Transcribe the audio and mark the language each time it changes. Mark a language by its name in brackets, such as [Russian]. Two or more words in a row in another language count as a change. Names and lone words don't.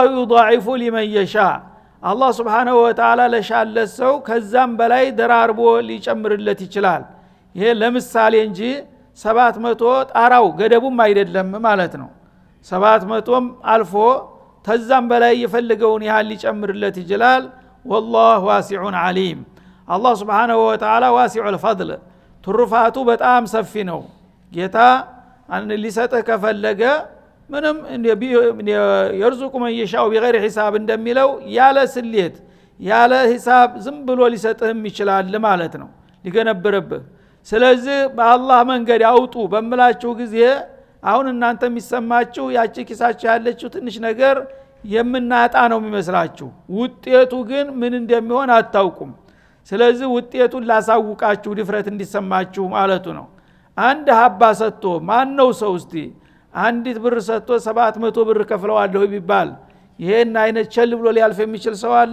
[Arabic] يضاعف لمن يشاء [Amharic] አላህ [Arabic] سبحانه وتعالى [Amharic] ለሻለት ሰው ከዛም በላይ ደራርቦ ሊጨምርለት ይችላል። ይሄ ለምሳሌ እንጂ 700 ጣራው ገደቡም አይደለም ማለት ነው። 700ም አልፎ ተዛም በላይ የፈለገውን ያህል ሊጨምርለት ይችላል። [Arabic] والله واسع عليم [Amharic] አላህ [Arabic] سبحانه وتعالى واسع الفضل [Amharic] ትሩፋቱ በጣም ሰፊ ነው። ጌታ አንድ ሊሰጥህ ከፈለገ ምንም [Arabic] يرزق من يشاء بغير حساب [Amharic] እንደሚለው ያለ ስሌት ያለ ሂሳብ ዝም ብሎ ሊሰጥህም ይችላል ማለት ነው ሊገነብርብህ። ስለዚህ በአላህ መንገድ ያውጡ በመላችሁ ጊዜ አሁን እናንተ የሚሰማችሁ ያቺ ኪሳችሁ ያለችው ትንሽ ነገር የምናጣ ነው የሚመስላችሁ፣ ውጤቱ ግን ምን እንደሚሆን አታውቁም። ስለዚህ ውጤቱን ላሳውቃችሁ ድፍረት እንዲሰማችሁ ማለቱ ነው። አንድ ሀባ ሰጥቶ ማን ነው ሰው እስቲ አንዲት ብር ሰጥቶ 700 ብር ከፍለዋለሁ ቢባል ይሄን አይነት ቸል ብሎ ሊያልፍ የሚችል ሰው አለ?